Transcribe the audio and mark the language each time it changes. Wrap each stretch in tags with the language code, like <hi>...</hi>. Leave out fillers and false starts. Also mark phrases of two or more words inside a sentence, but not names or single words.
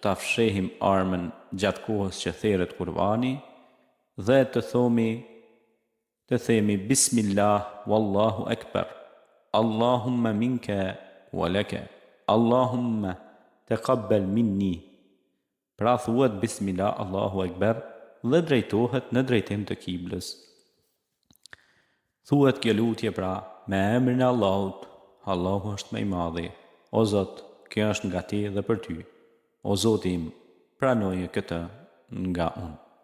<sq>ta fshehim armën gjatë kohës që therrët Kur'ani dhe të themi</sq> <ar>بسم الله والله أكبر، اللهم منك ولك، اللهم تقبل مني.</ar> <sq>Pra thuhet</sq> <ar>بسم الله، الله أكبر</ar> <sq>dhe drejtohet në drejtim të kiblës. Thuhet kjo lutje pra me emrin e Allahut, Allahu është më i madhi. O Zot, kjo është nga ti dhe për ty. O Zoti im, pranoje këtë nga unë.</sq>